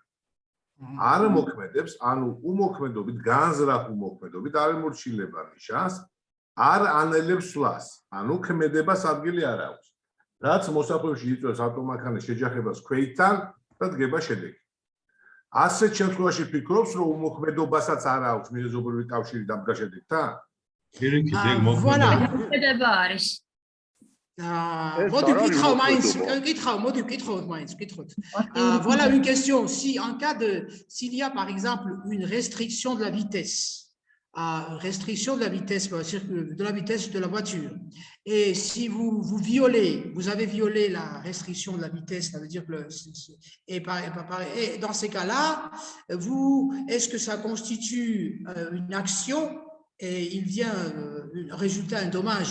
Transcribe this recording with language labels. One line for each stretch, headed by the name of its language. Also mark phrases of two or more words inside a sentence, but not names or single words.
Georgian: არ მოქმედებს, ანუ უმოქმედობით, განზრახ უმოქმედობით არ ემორჩილება ნიშანს, არ ანელებს სვლას, ანუ ქმედებას ადგილი არ აქვს. რაც მოსახლეში იწვევს ავტომანქანის შეჯახებას ქვეითთან და დგება შედეგი. ასეთ შემთხვევაში ფიქრობს, რომ უმოქმედობასაც არ აქვს მიზეზობრიული კავშირი დამდგარ შედეგთან? მოქმედება არის. Modu kitxav maïns, kitxav.
French: Voilà une question. Si en cas s'il y a par exemple une restriction de la vitesse, de la voiture, et si vous avez violé la restriction de la vitesse, ça veut dire que et dans ces cas-là, est-ce que ça constitue une action et il vient résulter un dommage?